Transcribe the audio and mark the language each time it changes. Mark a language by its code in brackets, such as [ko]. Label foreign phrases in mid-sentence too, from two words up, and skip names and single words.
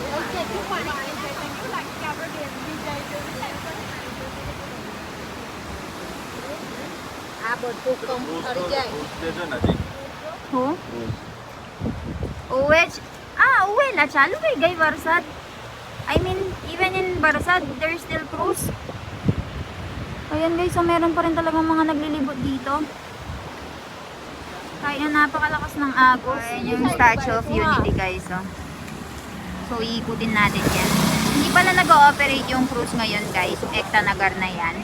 [en] हो उवे उवे ला चालू है गई बरसात. I mean, even in Barsad, there's still cruise. [tl] Ayan guys, so meron pa rin talagang mga naglilibot dito. Kahit na napakalakas ng agos. Ayan yung Statue of Unity guys. Oh. So iikutin natin yan. Hindi pala nag-ooperate yung cruise ngayon guys. Ekta Nagar na yan.